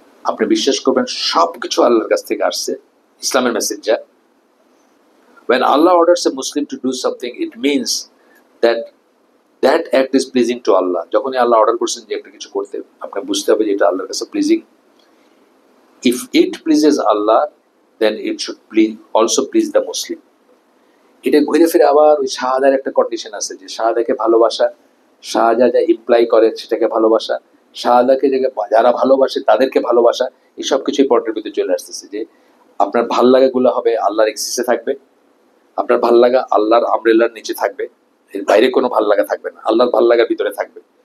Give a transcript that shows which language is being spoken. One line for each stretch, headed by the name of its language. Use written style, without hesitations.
Bangla: আপনি বিশ্বাস করবেন সবকিছু আল্লাহর কাছ থেকে আসছে, ইসলামের মেসেজ যা।
English: When Allah orders a Muslim to do something, it means that that act is pleasing to Allah.
Bangla: যখনই আল্লাহ অর্ডার করছেন যে একটা কিছু করতে, আপনি বুঝতে হবে যে এটা আল্লাহর কাছে pleasing.
English: If it pleases Allah, then it should also please the Muslim.
Bangla: এটা ঘুরে ফিরে আবার ওই শাহাদার একটা কন্ডিশন আছে, যে শাহাদাকে ভালোবাসা, শাহাদা যা ইমপ্লাই করে সেটাকে ভালোবাসা, শাহাদাকে যারা ভালোবাসে তাদেরকে ভালোবাসা, এই সব কিছুই পয়েন্টের ভিতরে চলে আসতেছে। যে আপনার ভাল লাগাগুলো হবে আল্লাহর এক্সিসে থাকবে, আপনার ভাল লাগা আল্লাহর আমরেলার নিচে থাকবে, এর বাইরে কোনো ভাল লাগা থাকবে না, আল্লাহর ভাল লাগার ভিতরে থাকবে।